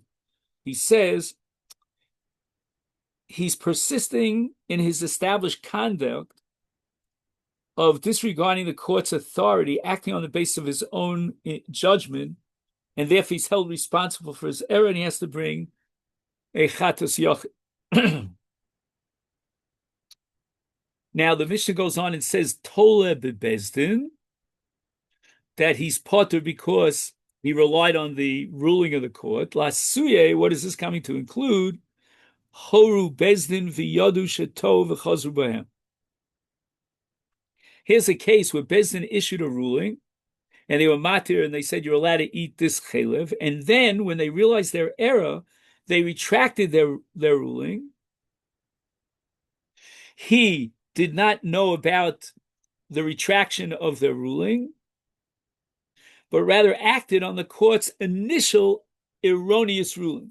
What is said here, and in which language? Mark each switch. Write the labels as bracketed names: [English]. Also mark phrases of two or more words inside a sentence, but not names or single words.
[English] He says he's persisting in his established conduct of disregarding the court's authority, acting on the basis of his own judgment, and therefore he's held responsible for his error, and he has to bring a [Hebrew] chatos yochid. [English] Now the Mishnah goes on and says [Hebrew] Tole bebezdin, [English] that he's potter because he relied on the ruling of the court. Lasuye, what is this coming to include? [Hebrew] Horu bezdin v'yadu shetov v'chazru b'hem. [English] Here's a case where Bezdin issued a ruling, and they were matir, and they said you're allowed to eat this chalev. And then, when they realized their error, they retracted their ruling. He did not know about the retraction of their ruling, but rather acted on the court's initial erroneous ruling.